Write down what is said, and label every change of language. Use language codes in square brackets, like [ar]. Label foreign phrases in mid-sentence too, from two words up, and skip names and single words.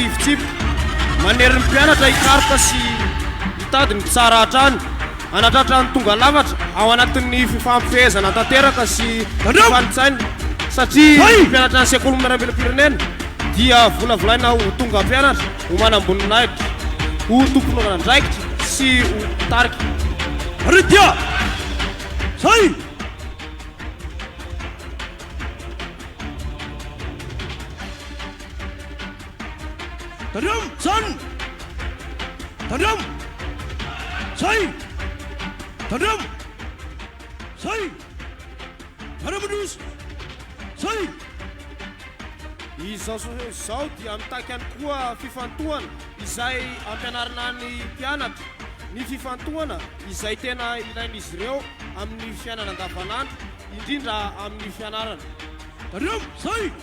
[mg] fitsipika manery ny mpianatra hikaroka sy hitady ny tsara hatrany anatratra ny tonga lafatra ao anatin'ny fifampifehezana tanteraka sy fanitsaina satria ny mpianatra ny sekoly miaramilam-pirenena dia volavolaina ho tonga mpianatra ho manamboninahitra ho tomponana andraikitra sy ho tarika Aritya! Say! Tadam! San! Tadam! Say! Tadam! Say! Tadamadus! Say! Izao dia mitaky ihany koa fifantohana izay ampianarana ny mpianatra ny fifantohana izay tena ilain'izy ireo amin'ny fiainana andavanandro indrindra amin'ny fianarana. Tadam! Say!